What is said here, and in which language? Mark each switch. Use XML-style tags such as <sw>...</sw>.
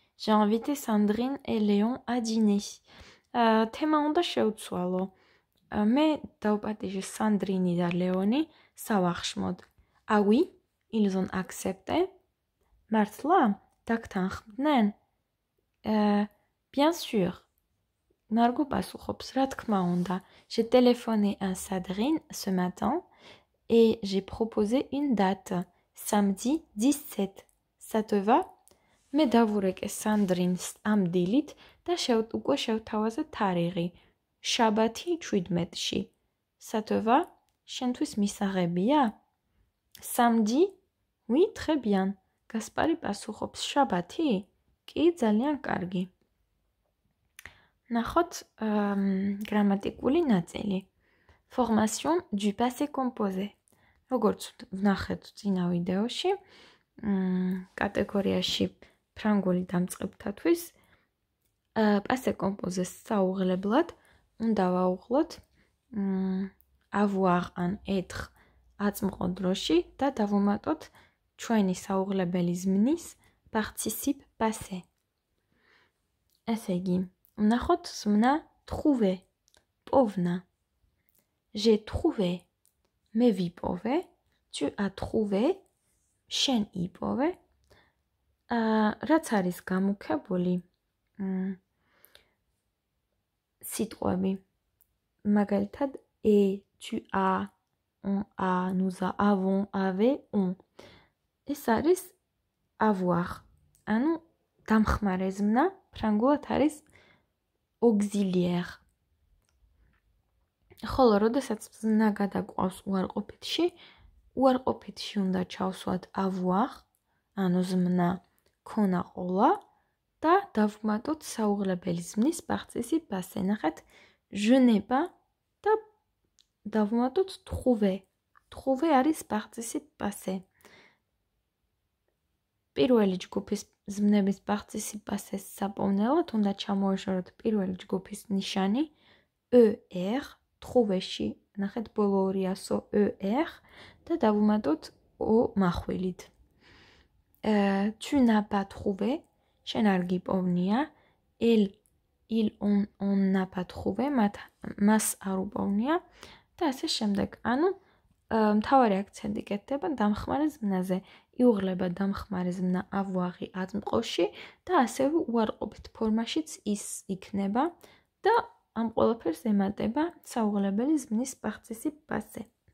<fr>J'ai invité Sandrine et Léon à dîner.</fr> <ka>თემა უნდა შევცვალო. მე დავპატიჟე Sandrine და Léoni სავახშმოდ.</ka> <fr>Ah oui, ils ont accepté?</fr> <ka>მართლა? დაგთანხმდნენ?</ka> <fr>Bien sûr.</fr> <ka>Margot პასუხობს, რა თქმა უნდა.</ka> <fr>J'ai téléphoné à Sandrine ce matin et j'ai proposé une date. Samedi 17. Ça te va?</fr> <ka>მე დავურეკე Sandrine-ს ამ დილით და უკვე შევთავაზე თარიღი. შაბათი 17-ში.</ka> <fr>Ça te va?</fr> <ka>შენთვის მისაღებია?</ka> <fr>Samedi? Oui, très bien.</fr> <ka>გასპარი პასუხობს, შაბათი? კი, ძალიან კარგი. ნახოთ გრამატიკული ნაწილი.</ka> <fr>Formation du passé composé.</fr> <ka>როგორც ვნახეთ წინა ვიდეოში, კატეგორიაში ფრანგული დამწყებთათვის passé composé საუღლებლად უნდა ვაუღლოთ avoir ან être აწმყო დროში და დავუმატოთ ჩვენი საუღლებელი ზმნის participe passé. ესე იგი, ვნახოთ ზმნა trouver, პოვნა.</ka> <fr>J'ai trouvé,</fr> <ka>მე ვიპოვე,</ka> <fr>tu as trouvé,</fr> <ka>შენ იპოვე. რაც არის გამუქებული სიტყვები.</ka> <fr>მაგალითად, et, tu as, on a, nous avons, avait, on.</fr> <ka>ეს არის avoir. ანუ დამხმარე ზმნა, ფრანგულად არის auxiliaire. ხოლო, როდესაც ზმნა გადაგვყავს უარყოფითში უნდა ჩავსვათ avoir, ანუ ზმნა ქონა ყოლა და დავუმატოთ საუღლებელი ზმნის participe passé. ნახეთ,</ka> <fr>je n'ai pas</fr> <ka>და დავუმატოთ</ka> <fr>trouver. Trouver არის participe passé.</fr> <ka>პირველი ჯგუფის ზმნების participe passé-ს საპოვნელად უნდა ჩამოეშოროთ პირველი ჯგუფის ნიშანი er, trouver-ში. ნახეთ, ბოლო ორი ასო er და დავუმატოთ o מחვილით.</ka> <fr>Tu n'as pas trouvé,</fr> <ka>შენ არ გიპოვნია.</ka> <fr>on n'a pas trouvé,</fr> <ka>მას არ უპოვნია და ასე შემდეგ. ანუ მთავარი აქცენტი კეთდება დამხმარე ზმნაზე. იუღლება დამხმარე ზმნა avoir-ი აწმყოში და ასევე უარყოფით ფორმაშიც ის იქნება და ამ ყველაფერს ემატება საუღლებელი ზმნის participe passé.</ka>